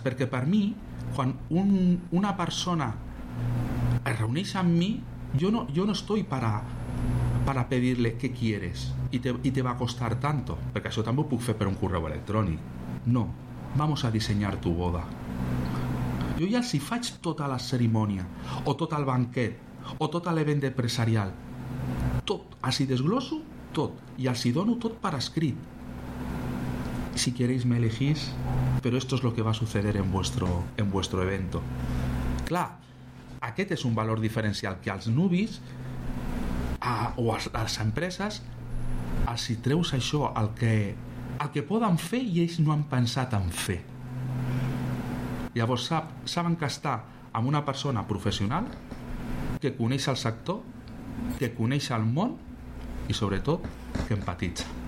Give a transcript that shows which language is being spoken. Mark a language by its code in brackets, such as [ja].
[ca] Perquè per mi, quan una persona es reuneix amb mi, jo [es] no estoy para pedirle qué quieres y te va a costar tanto, [ca] perquè això també ho puc fer per un correu electrònic. [es] No, vamos a [ca] dissenyar tu boda. Jo ja si faig tota la cerimònia o tot el banquet o tot l'event empresarial, tot, así desgloso tot i els hi dono tot per escrit. [es] Si queréis me elegís, pero esto es lo que va a suceder en vuestro evento. [ca] Clar, aquest és un valor diferencial que als nubis o a les empreses els hi treus això, el que poden fer i ells no han pensat en fer. Llavors saben que està amb una persona professional que coneix el sector, que coneix el món i sobretot que empatitza.